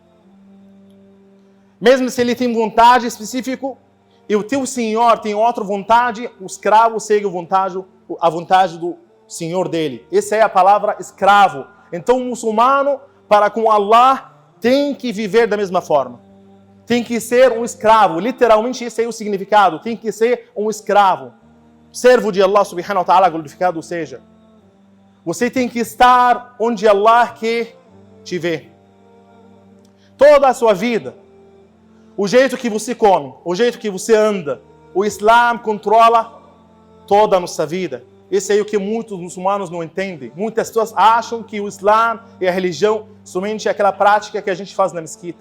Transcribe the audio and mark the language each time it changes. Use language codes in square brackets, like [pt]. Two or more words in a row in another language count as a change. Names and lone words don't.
[pt] Mesmo se ele tem vontade específica e o teu Senhor tem outra vontade, o escravo segue a vontade do Senhor dele. Essa é a palavra escravo. Então o muçulmano, para com Allah, tem que viver da mesma forma. Tem que ser um escravo. Literalmente esse é o significado. Tem que ser um escravo. Servo de Allah [ar] سبحانه وتعالى, [pt] glorificado seja. Você tem que estar onde Allah quer te ver. Toda a sua vida, o jeito que você come, o jeito que você anda, o Islã controla toda a nossa vida. Esse é o que muitos muçulmanos não entendem. Muitas pessoas acham que o Islã e a religião somente é aquela prática que a gente faz na mesquita.